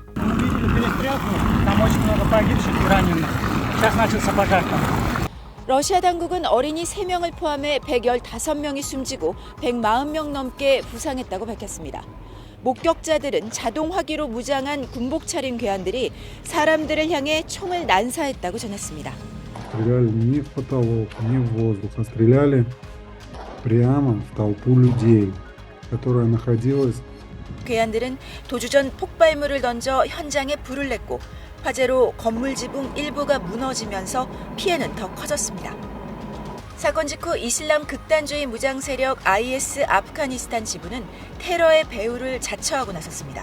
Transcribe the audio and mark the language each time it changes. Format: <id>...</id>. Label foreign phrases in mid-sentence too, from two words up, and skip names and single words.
<ko>러시아 당국은 어린이 3명을 포함해 115명이 숨지고 140명 넘게 부상했다고 밝혔습니다. 목격자들은 자동 화기로 무장한 군복 차림 괴한들이 사람들을 향해 총을 난사했다고 전했습니다.</ko> <ru>Стреляли не в потолок, не в воздух, а стреляли прямо в толпу людей, которая находилась.</ru> <ko>괴한들은 도주 전 폭발물을 던져 현장에 불을 냈고 화재로 건물 지붕 일부가 무너지면서 피해는 더 커졌습니다. 사건 직후 이슬람 극단주의 무장 세력 IS 아프가니스탄 지부는 테러의 배후를 자처하고 나섰습니다.</ko>